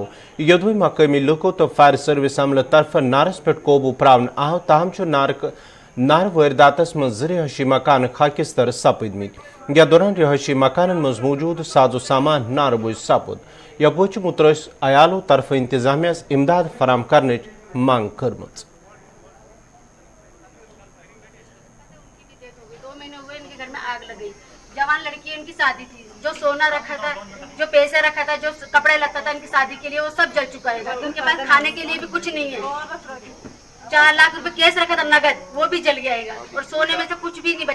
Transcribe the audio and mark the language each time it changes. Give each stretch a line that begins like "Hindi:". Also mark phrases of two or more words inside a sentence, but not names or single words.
Kashmiri: योदवे मकामी लुको तो
English: fire service
Kashmiri: अमल तरफ नारस पे काबू प्रावन आव, ताहम नार वारदातस मज रिहायशी मकान खाकिस्तर सपदमित। या दौरान रिहायशी मकान मज मौजूद साजो सामान नार बोझ सपुद। यह मुतरस अयालों तरफ इंतजामिया इमदाद फराम करने मांग कर्मच।
Hindi: 2 महीने हुए इनके घर में आग लगी। जवान लड़की इनकी शादी थी, जो सोना रखा था, जो पैसे रखा था, जो कपड़े लगता था इनकी शादी के लिए, वो सब जल चुका है। उनके पास खाने के लिए भी कुछ नहीं है। 4 लाख रुपए केस रखा था नगद, वो भी जल गया और सोने में से कुछ भी नहीं बचा।